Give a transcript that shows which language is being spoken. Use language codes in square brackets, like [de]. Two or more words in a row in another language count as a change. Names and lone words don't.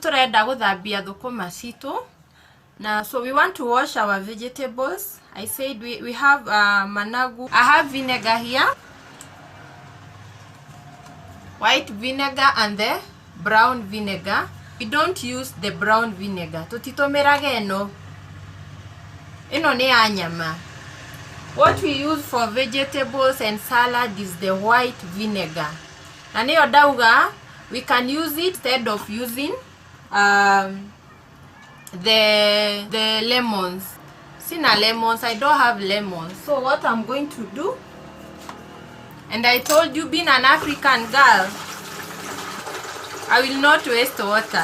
[ki] turenda guthambia thukuma citu. [en] Now, so we want to wash our vegetables. I said we have managu. I have vinegar here, white vinegar and the brown vinegar. We don't use the brown vinegar. [ki] Tutitomerage eno ni ya nyama. [en] What we use for vegetables and salad is the white vinegar. [ki] Na niyo dauga, [en] we can use it instead of using the lemons. Sina lemons, I don't have lemons. So what I'm going to do, and I told you, being an African girl, I will not waste water.